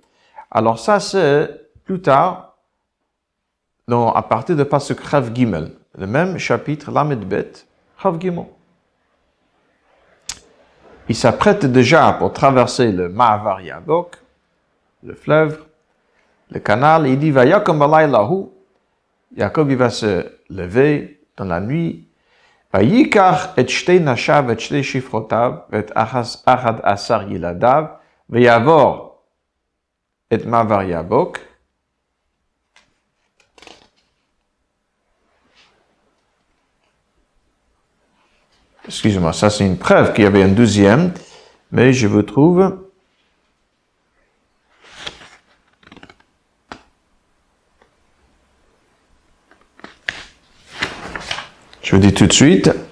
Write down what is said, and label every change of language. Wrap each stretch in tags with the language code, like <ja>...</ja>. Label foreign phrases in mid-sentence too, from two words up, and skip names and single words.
<fr>Alors ça, c'est plus tard, à partir de</fr> <he>פסוק כף גימל,</he> <fr>le même chapitre,</fr> <he>למד בית, כף גימל.</he> <fr>Il s'apprête déjà pour traverser le</fr> <he>מעבר יבק,</he> <fr>le fleuve, le canal, et il dit,</fr> <he>ויקם בלילה הוא,</he> <fr>Yaakov il va se lever dans la nuit,</fr> <he>ויקח את שתי נשיו את שתי שפחתיו, את אחד עשר ילדיו, ויעבר את מעבר יבק.</he> <fr>Excusez-moi, ça c'est une preuve qu'il y avait un deuxième, mais je vous trouve. Je vous dis tout de suite.</fr>